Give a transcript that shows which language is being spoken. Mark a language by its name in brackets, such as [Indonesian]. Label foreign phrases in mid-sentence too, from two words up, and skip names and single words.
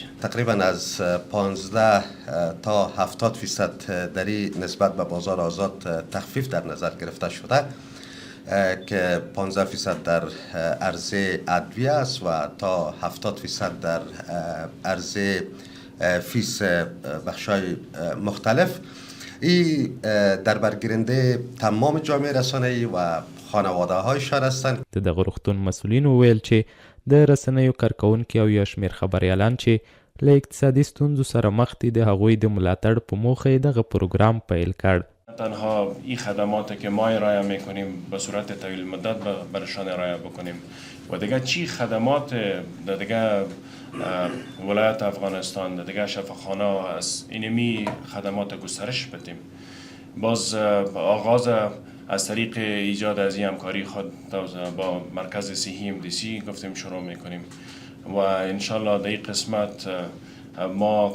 [Persian] تقریبا از 15 تا 70% دری نسبت به بازار آزاد تخفیف در نظر گرفته شده که 15% در عرضه ادویه است و تا 70% در عرضه فیس بخشای مختلف. این در برگیرنده تمام جامعه رسانه‌ای و خانواده هایشان هستند. [Pashto] د دغه روغتون مسؤلین وویل چې د رسنیو کارکوونکي او یا شمېر خبریالان چې له اقتصادي ستونزو سره مخ دي د هغوی د ملاتړ په موخه یې دغه پروګرام پیل کړ. [Persian] تنها این خدماتی که ما ارائه میکنیم به صورت طویل مدت برشان ارائه بکنیم و دیگه چی خدمات در دیگه ولایت افغانستان در دیگه شفاخانه از اینمی خدمات گسترش بدیم. باز آغاز از طریق ایجاد از این همکاری خود با مرکز صحی MDC گفتیم شروع میکنیم و انشالله در این قسمت ما